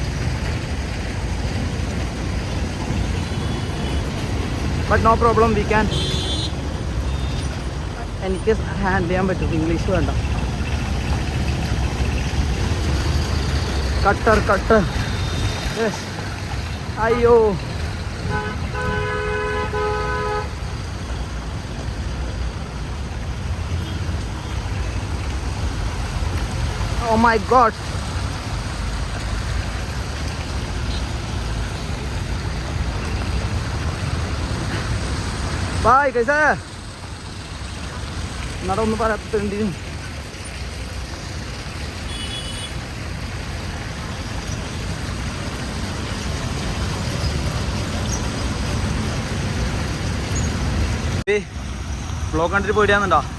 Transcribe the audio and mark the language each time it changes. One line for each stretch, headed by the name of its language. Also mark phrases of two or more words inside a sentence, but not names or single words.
English: But no problem, we can.
Malayalam: എനിക്ക് ഹാൻഡിൽ ചെയ്യാൻ പറ്റും. ഇംഗ്ലീഷ് വേണ്ട. കട്ടർ. അയ്യോ,
English: oh my god. Bye,
Hindi: कैसा है?
Malayalam: നടന്നു പറയത്തേണ്ടി. ബ്ലോക്ക് കണ്ടിട്ട് പോയിട്ടാന്നുണ്ടോ?